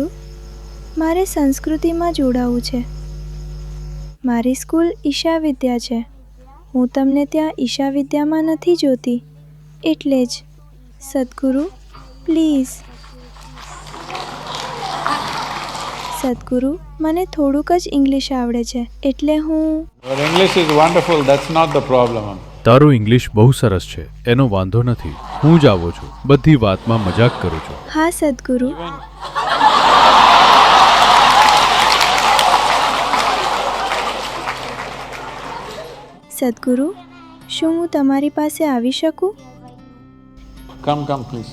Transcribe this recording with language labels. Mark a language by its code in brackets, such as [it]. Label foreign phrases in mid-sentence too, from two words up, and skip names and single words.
[gu] મારે સંસ્કૃતિમાં જોડાવું છે. મારી સ્કૂલ ઈશા વિદ્યા છે. હું તમને ત્યાં ઈશા વિદ્યામાં નથી જોતી, એટલે જ. સદગુરુ, પ્લીઝ. સદગુરુ, મને થોડુંક જ ઇંગ્લિશ આવડે છે, એટલે હું... [en] Your English is wonderful, that's not the problem. [gu] તારું ઇંગ્લિશ બહુ સરસ છે, એનો વાંધો નથી. હું જ આવું છું, બધી વાતમાં મજાક કરું છું. હા સદગુરુ. સદગુરુ, શું હું તમારી પાસે આવી શકું? [en] Come, please.